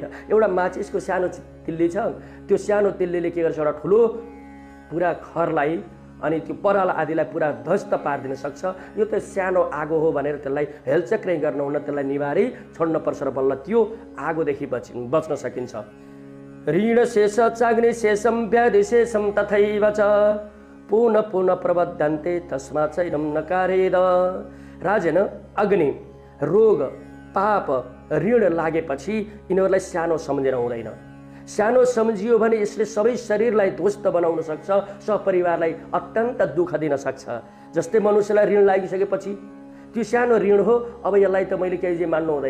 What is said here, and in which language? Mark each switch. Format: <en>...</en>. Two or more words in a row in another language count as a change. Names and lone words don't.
<ne>एउटा माचिसको सानो तिल्ली छ, त्यो सानो तिल्लीले के गर्छ? एउटा ठुलो पुरा खरलाई अनि त्यो पराल आदिलाई पुरा ध्वस्त पारिदिन सक्छ। यो त सानो आगो हो भनेर त्यसलाई हेलचक्रै गर्नुहुन्न, त्यसलाई निवारी छोड्नुपर्छ र बल्ल त्यो आगोदेखि बच्न सकिन्छ।</ne> <sa>ऋण शेष चाग्नि शेषम व्याधि शेषम तथैव च पुनः पुनः प्रबद्धन्ते तस्मा चैनम नकारेद।</sa> <ne>राजन अग्नि, रोग, पाप, ऋण लागेपछि यिनीहरूलाई सानो सम्झिन हुँदैन। सानो सम्झियो भने यसले सबै शरीरलाई ध्वस्त बनाउन सक्छ, सहपरिवारलाई अत्यन्त दुःख दिन सक्छ। जस्तै मनुष्यलाई ऋण लागिसकेपछि त्यो सानो ऋण हो, अब यसलाई त मैले केही मान्नु हुँदैन।</ne>